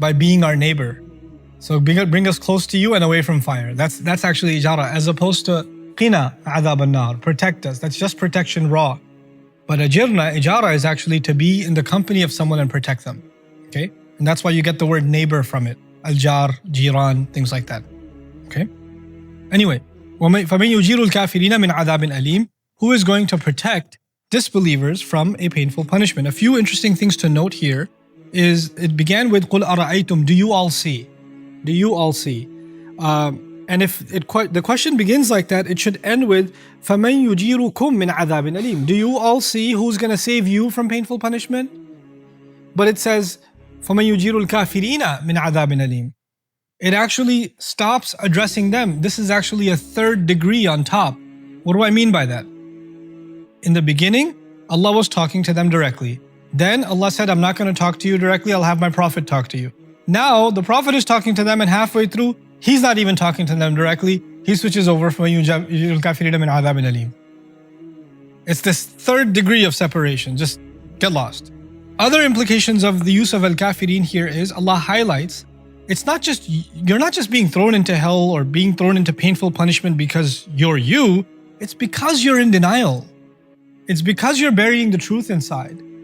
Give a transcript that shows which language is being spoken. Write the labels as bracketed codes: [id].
[en] By being our neighbor. So bring us close to you and away from fire. That's actually ijara, as opposed to qina adhab an-nar, protect us. That's just protection raw. But ijara is actually to be in the company of someone and protect them. Okay? And that's why you get the word neighbor from it. Al-jar, jiran, things like that. Okay? Anyway, [ar] فَمَنْ يُجِيرُ الْكَافِرِينَ مِنْ عَذَابٍ أَلِيمٍ. [en] Who is going to protect disbelievers from a painful punishment? A few interesting things to note here is it began with [ar] قُلْ أَرَأَيْتُمْ. [en] Do you all see? Do you all see? And if the question begins like that, it should end with [ar] فَمَنْ يُجِيرُكُمْ مِنْ عَذَابٍ أَلِيمٍ. [en] Do you all see who's going to save you from painful punishment? But it says [ar] فَمَنْ يُجِيرُ الْكَافِرِينَ مِنْ عَذَابٍ أَلِيمٍ. [en] It actually stops addressing them. This is actually a third degree on top. What do I mean by that? In the beginning, Allah was talking to them directly. Then Allah said, I'm not going to talk to you directly, I'll have my Prophet talk to you. Now the Prophet is talking to them, and halfway through, he's not even talking to them directly. He switches over from [ar] يُجِيرُ الْكَافِرِينَ مِنْ عَذَابٍ أَلِيمٍ. [en] It's this third degree of separation. Just get lost. Other implications of the use of al-kafirin here is Allah highlights you're not just being thrown into hell or being thrown into painful punishment because you're you. It's because you're in denial. It's because you're burying the truth inside.